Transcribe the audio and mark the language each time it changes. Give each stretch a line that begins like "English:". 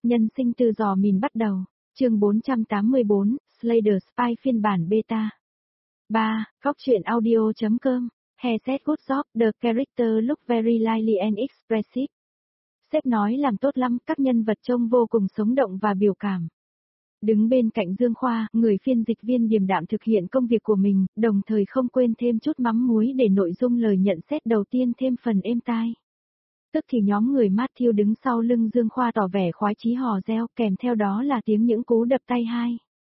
Vietnamese: Nhân sinh từ giò mìn bắt đầu, chương 484, Slayer Spy phiên bản beta. 3.
English: Góc truyện audio.com, he said good job, the character look very lively and expressive.
Vietnamese: Sếp nói làm tốt lắm, các nhân vật trông vô cùng sống động và biểu cảm. Đứng bên cạnh Dương Khoa, người phiên dịch viên điềm đạm thực hiện công việc của mình, đồng thời không quên thêm chút mắm muối để nội dung lời nhận xét đầu tiên thêm phần êm tai. Tức thì nhóm người Matthew đứng sau lưng Dương Khoa tỏ vẻ khoái chí hò reo, kèm theo đó là tiếng những cú đập tay hai.